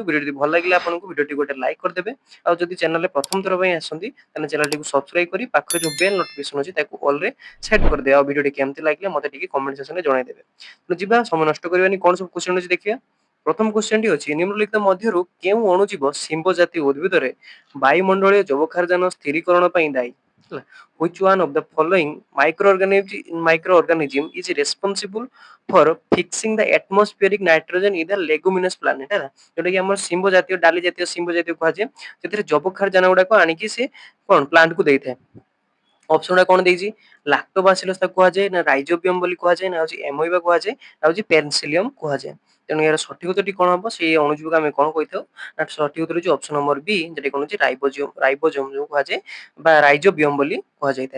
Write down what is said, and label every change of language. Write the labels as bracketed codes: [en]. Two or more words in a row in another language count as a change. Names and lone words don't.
[or] ଭିଡିଓ ଯଦି ଭଲ ଲାଗିଲା ଆପଣଙ୍କୁ, ଭିଡିଓଟି ଗୋଟେ ଲାଇକ୍ କରିଦେବେ। ଆଉ ଯଦି ଚ୍ୟାନେଲରେ ପ୍ରଥମ ଥର ପାଇଁ ଆସନ୍ତି, ତାହେଲେ ଚ୍ୟାନେଲଟିକୁ ସବସ୍କ୍ରାଇବ କରି ପାଖରେ ଯୋଉ [en] bell notification [or] ଅଛି ତାକୁ ଅଲରେ ସେଟ୍ କରିଦେବେ। ଆଉ ଭିଡିଓଟି କେମିତି ଲାଗିଲା ମତେ ଟିକେ [en] comment sectionରେ [or] ଜଣାଇଦେବେ। ତ ଯିବା, ସମୟ ନଷ୍ଟ କରିବାନି, କଣ ସବୁ କ୍ୱେଶ୍ଚନ ଅଛି ଦେଖିବା। ପ୍ରଥମ କ୍ୱେଶ୍ଚନଟି ଅଛି, ନିମ୍ନଲିଖିତ ମଧ୍ୟରୁ କେଉଁ ଅଣୁଜୀବ ଶିମ୍ବ ଜାତୀୟ ଉଦ୍ଭିଦରେ ବାୟୁମଣ୍ଡଳୀୟ ଯବକ୍ଷାରଜାନ ସ୍ଥିରୀକରଣ ପାଇଁ ଦାୟୀ? ହେଲା, [en] which one of the following microorganism is responsible for fixing the atmospheric nitrogen in the leguminous planet? [or] ହେଲା, ଯୋଉଟା କି ଆମର ଶିମ୍ବ ଜାତୀୟ, ଡାଲି ଜାତୀୟ ଶିମ୍ବ ଜାତୀୟ କୁହାଯାଏ, ସେଥିରେ ଯବକ୍ଷାରଜାନ ଗୁଡାକ ଆଣିକି ସେ କଣ ପ୍ଲାଣ୍ଟକୁ ଦେଇଥାଏ। ଅପସନ ଗୁଡା କଣ ଦେଇଛି, ଲାକ୍ଟୋବାସିଲସ୍ ତାକୁ କୁହାଯାଏ, ନା ରାଇଜୋବିୟମ ବୋଲି କୁହାଯାଏ, ନା ହଉଛି ଏମୋଇବା କୁହାଯାଏ, ନା ହଉଛି ପେନସିଲିୟମ କୁହାଯାଏ। ତେଣୁ ଏହାର ସଠିକ ଉତ୍ତରଟି କଣ ହବ, ସେଇ ଅଣୁଜୀବକୁ ଆମେ କଣ କହିଥାଉ ନା ସଠିକ ଉତ୍ତର ହେଉଛି [en] option number B, [or] যেটা କଣ ହେଉଛି ରାଇବୋଜୋମ ଯୋଉ କୁହାଯାଏ ବା ରାଇଜୋବିୟମ ବୋଲି କୁହାଯାଇଥାଏ।